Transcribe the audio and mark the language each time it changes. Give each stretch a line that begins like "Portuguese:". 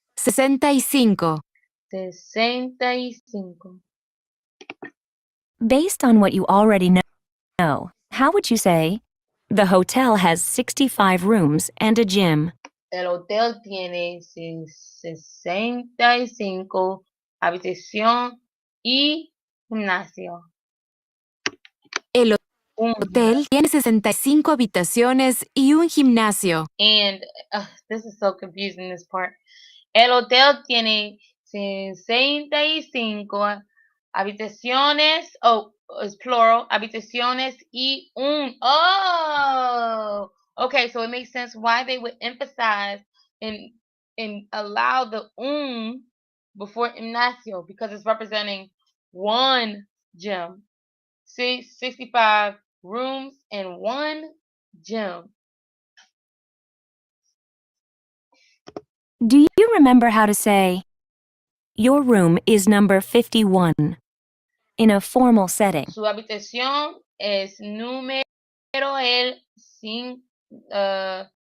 English: 65. 65. Based on what you already know, how would you say the hotel has 65 rooms and a gym?
Spanish: El hotel tiene 65 habitación y gimnasio. El hotel tiene 65 habitaciones y un gimnasio.
English: And this is so confusing, this part.
Spanish: El hotel tiene 65 habitaciones,
English: it's plural,
Spanish: habitaciones y un.
English: Oh, okay, so it makes sense why they would emphasize and allow the before gimnasio, because it's representing one gym. See, 65 rooms and one gym. Do you remember how to say, your room is number 51 in a formal setting?
Spanish: Su habitación es número el 51.